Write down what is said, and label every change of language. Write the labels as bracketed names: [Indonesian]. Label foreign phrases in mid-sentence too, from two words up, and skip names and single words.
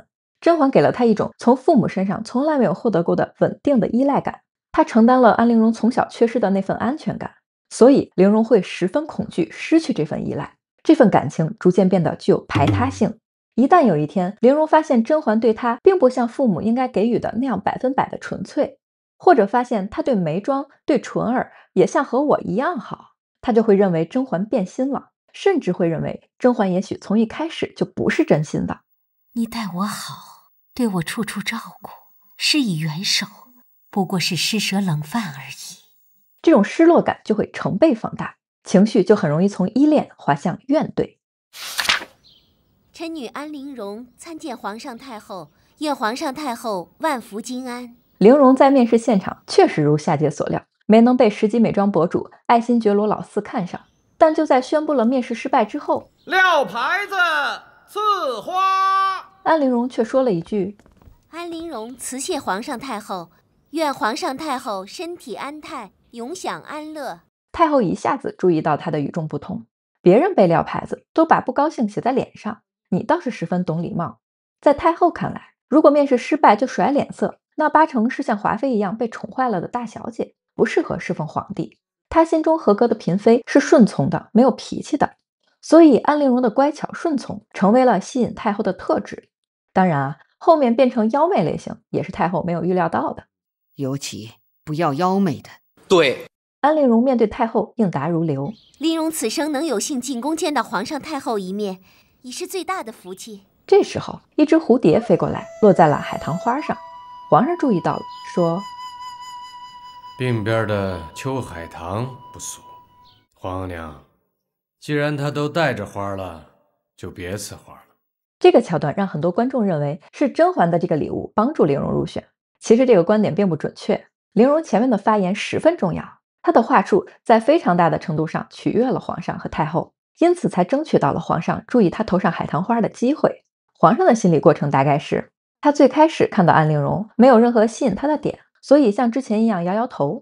[Chinese] 甄嬛給了她一種從父母身上從来没有獲得過的穩定的依賴感，她承擔了安陵容從小缺失的那份安全感，所以陵容会十分恐懼失去這份依賴，這份感情逐漸變得具有排他性。一旦有一天，陵容發現甄嬛對她並不像父母應該給予的那樣 100%的純粹，或者發現她對眉莊、對纯兒也像和我一樣好，她就會認為甄嬛變心了，甚至會認為甄嬛也許從一開始就不是真心的。你待我好，對我處處照顧，施以援手，不過是施捨冷飯而已。這種失落感就會成倍放大，情緒就很容易從依戀滑向怨懟。臣女安陵容參見皇上太後，願皇上太後萬福金安。陵容在面試現場確實如夏姐所料，沒能被10級美妝博主愛新覺羅老四看上，但就在宣布了面試失敗之後，撂牌子賜花，安陵容卻說了一句： 安陵容辭謝皇上太後，願皇上太后身體安泰，永享安樂。太后一下子注意到她的與眾不同，別人被撂牌子都把不高興寫在臉上，你倒是十分懂禮貌。在太后看來，如果面試失敗就甩臉色，那八成是像華妃一樣被寵壞了的大小姐，不適合侍奉皇帝。她心中合格的嬪妃是順從的，沒有脾氣的。所以安陵容的乖巧順從成為了吸引太后的特質。當然啊，後面變成妖媚類型也是太後沒有預料到的。尤其不要妖媚的。對，安陵容面對太後應答如流。陵容此生能有幸進宮見到皇上太后一面，已是最大的福氣。這時候，一隻蝴蝶飛過來，落在了海棠花上。皇上注意到了，說： 鬢邊的秋海棠不俗，皇娘，既然她都帶着花了，就別賜花了。這個橋段讓很多觀眾認為是甄嬛的這個禮物幫助陵容入選，其實這個觀點並不準確。陵容前面的發言十分重要，她的話術在非常大的程度上取悅了皇上和太後，因此才爭取到了皇上注意她頭上海棠花的機會。皇上的心理過程大概是，他最開始看到安陵容沒有任何吸引他的點，所以像之前一樣搖搖頭。